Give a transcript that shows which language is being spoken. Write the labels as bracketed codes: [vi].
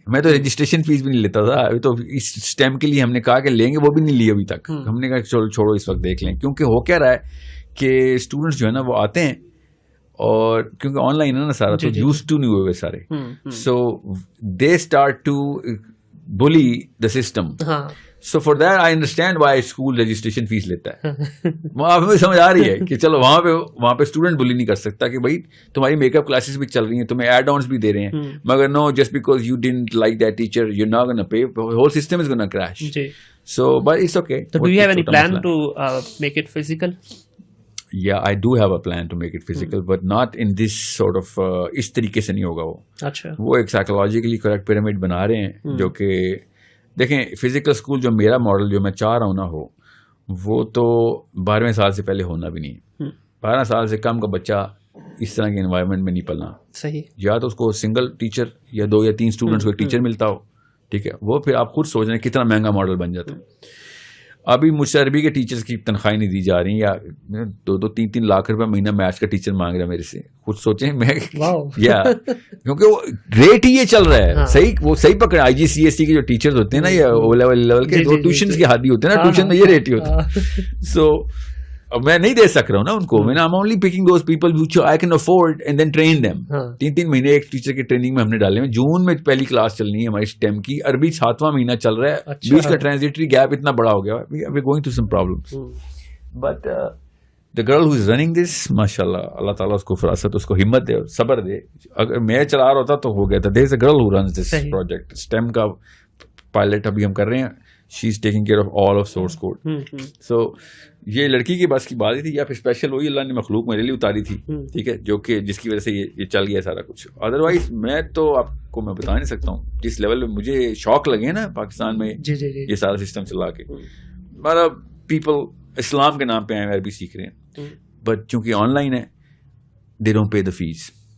[ur] میں تو registration face بھی نہیں لیتا تھا. ابھی تو اس اسٹیم کے لیے ہم نے کہا کہ لیں گے, وہ بھی نہیں لی ابھی تک. ہم نے کہا چلو چھوڑو اس وقت دیکھ لیں, کیونکہ ہو کیا رہا ہے کہ اسٹوڈنٹس جو ہے نا وہ آتے ہیں اور کیونکہ آن لائن ہے نا سارا, تو یوز ٹو نہیں ہوئے سارے, [en] So they start to build the system. So for that I understand why school registration fees [ur] لیتا ہے. وہاں پہ سمجھ آ رہی ہے کہ چلو وہاں پہ اسٹوڈنٹ بلی نہیں کر سکتا کہ بھائی تمہاری میک اپ کلاسز بھی چل رہی ہیں, تمہیں ایڈ آنس بھی دے رہے ہیں, مگر [en] No, just because you don't like that teacher you not gonna pay, whole system is gonna crash. So but it's okay. So do you have any plan to make it physical? Yeah, I do have a plan to make it physical, but not in this sort of [ur] اس طریقے سے نہیں ہوگا وہ. اچھا, وہ ایک psychologically correct pyramid بنا رہے ہیں جو کہ دیکھیں فزیکل اسکول جو میرا ماڈل جو میں چاہ رہا ہوں نا ہو, وہ تو 12ویں سال سے پہلے ہونا بھی نہیں. 12 سال سے کم کا بچہ اس طرح کے انوائرمنٹ میں نہیں پلنا. صحیح. یا تو اس کو سنگل ٹیچر یا 2 یا 3 اسٹوڈنٹس کو ایک ٹیچر ملتا ہو, ٹھیک ہے, وہ پھر آپ خود سوچ رہے ہیں کتنا مہنگا ماڈل بن جاتا ہے. ابھی مجھ سے عربی کے ٹیچرز کی تنخواہیں نہیں دی جا رہی, یا 2-3 لاکھ روپے مہینہ میتھس کا ٹیچر مانگ رہا ہے میرے سے. خود سوچیں میں یا کیونکہ وہ ریٹ ہی یہ چل رہا ہے. صحیح, وہ صحیح پکڑا. IGCSE کے جو ٹیچرز ہوتے ہیں نا, یا او لیول کے, وہ ٹیوشنز کے حادی ہوتے ہیں نا, ٹیوشن میں یہ ریٹ ہی ہوتا ہے. سو میں نہیں دے سک رہا ہوں نا ان کو. میں [en] I'm only picking those people which I can afford and then train them. [ur] 3 مہینے ایک ٹیچر کی ٹریننگ میں ہم نے ڈالے ہیں. جون میں پہلی کلاس چلنی ہے ہماری STEM کی. عربی 7واں مہینہ چل رہا ہے. بیچ کا ٹرانزیٹری گیپ اتنا بڑا ہو گیا. [en] we're going through some problems. But the girl who is running this, [ur] ماشاءاللہ, اللہ تعالیٰ اس کو فراست, اس کو ہمت دے, صبر دے. اگر میں چلا رہا ہوتا تو ہو گیا تھا. [en] there is a girl who runs this project. [ur] STEM کا پائلٹ ابھی ہم کر رہے ہیں. [en] She is taking care of all of source code. [ur] So یہ لڑکی کے بس کی بات ہی تھی, یا پھر اسپیشل وہی اللہ نے مخلوق میرے لیے اتاری تھی, ٹھیک ہے, جو کہ جس کی وجہ سے یہ چل گیا سارا کچھ. ادروائز میں تو آپ کو میں بتا نہیں سکتا ہوں جس لیول پہ مجھے شوق لگے نا پاکستان میں یہ سارا سسٹم چلا کے. مطلب پیپل اسلام کے نام پہ آئے عربی سیکھ رہے ہیں, بٹ چونکہ آن لائن ہے, [en] they don't pay the fees.